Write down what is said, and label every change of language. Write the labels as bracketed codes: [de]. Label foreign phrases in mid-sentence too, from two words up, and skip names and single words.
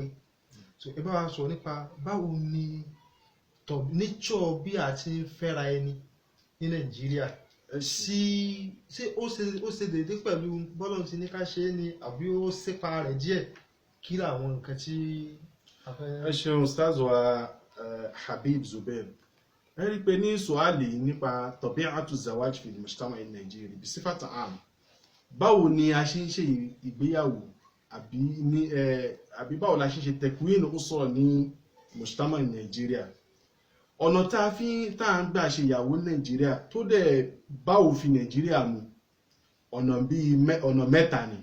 [yo] So ẹ bá wa sọ nípa báwo ni nature bí a ti ń fẹ́ra ẹni ní Nàìjíríà ṣé ó ṣe dédé pẹ̀lú bọ́lọ̀ tí ní ká ṣe é ni àbí ó sépa rẹ̀ díẹ̀ kí làwọn nǹkan tí a fẹ́. Ẹ ṣeun Ustaz wa Habib Zubair, ẹ rí pé ní sùhálì nípa [ar] tabi'atu zawaj fil mujtama' [yo] in Nigeria bí sífàtà àm, báwo ni a ṣe ń ṣe ìgbéyàwó àbí báwo la ṣe [ar] tẹ̀kùwìn usra [yo] ní mujtama Nàìjíríà. Ọ̀nà tá à ń gbà ṣe ìyàwó Nàìjíríà tó dẹ̀ bá òfin Nàìjíríà mu ọ̀nà mẹ́ta ni.